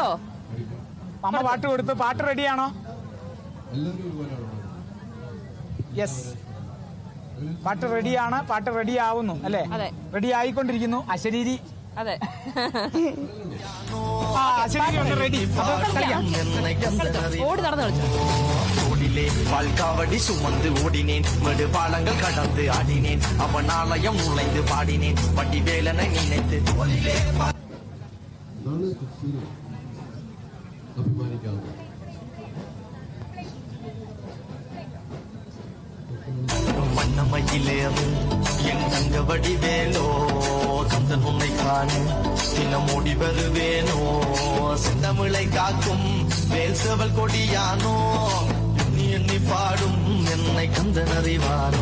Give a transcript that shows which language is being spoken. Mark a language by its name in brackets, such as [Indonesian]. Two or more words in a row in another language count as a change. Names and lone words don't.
[Malayalam] അമ്മ പാട്ട് കൊടുത്തു. പാട്ട് റെഡിയാണോ? യെസ്, പാട്ട് റെഡിയാണ്. പാട്ട് റെഡി ആവുന്നു അല്ലേ? റെഡി ആയിക്കൊണ്ടിരിക്കുന്നു. അശരീരി. അതെ, റെഡി. ഓടി നടന്നു കളിച്ചു. [Tamil] பால்காவடி சுமந்து ஓடினேன், மடு பாலங்கள் கடந்து ஆடினேன், அவன் ஆலயம் நுழைந்து பாடினேன், வட்டி வேலனை நினைத்து மன்னமையிலேறும் என் தங்க வடிவேலோ, கந்தன் உன்னை காணு தினம் ஓடி வருவேனோ, செந்தமிழை காக்கும் வேல் செவல் கொடியானோ, எண்ணி எண்ணி பாடும் என்னை கந்தன் அறிவானோ.